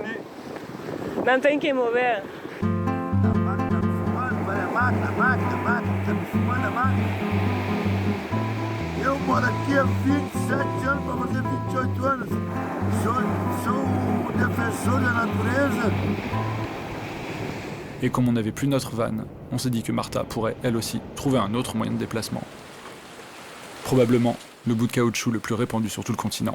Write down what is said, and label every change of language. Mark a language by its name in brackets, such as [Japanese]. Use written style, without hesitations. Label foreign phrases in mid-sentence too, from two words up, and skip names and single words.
[Portuguese] Não tem que mover. Eu moro aqui há 27 anos, para fazer 28 anos. Sou defensor da natureza. [French] Et comme on n'avait plus notre van, on s'est dit que Martha pourrait, elle aussi, trouver un autre moyen de déplacement. Probablement le bout de caoutchouc le plus répandu sur tout le continent.